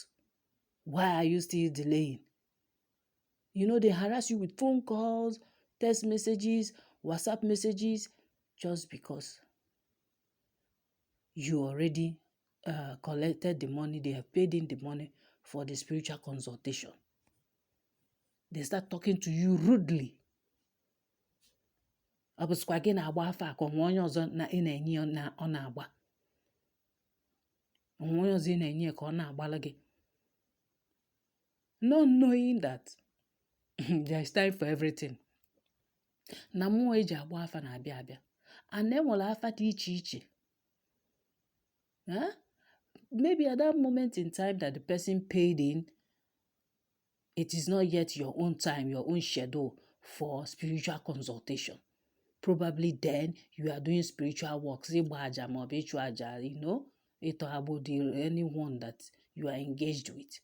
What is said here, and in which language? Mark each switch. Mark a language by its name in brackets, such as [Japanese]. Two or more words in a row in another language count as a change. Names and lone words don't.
[English] Why are you still delaying? You know, they harass you with phone calls, text messages, WhatsApp messages, just because you already collected the money, they have paid in the money for the spiritual consultation. They start talking to you rudely. [Igbo] Ọ bụsịkwa gị na-agba afa ka onwe onye ọzọ na ị na-enye na ọ na-agba. Onwe onye ọzọ ị na-enye ka ọ na-agbala gị. [English] Not knowing that there is time for everything. [Igbo] Na mmụọ eji agba afa na-abịa abịa. And enwere afa dị iche iche. [English] Maybe at that moment in time that the person paid in, it is not yet your own time, your own schedule for spiritual consultation. Probably then you are doing spiritual work, you know, anyone that you are engaged with.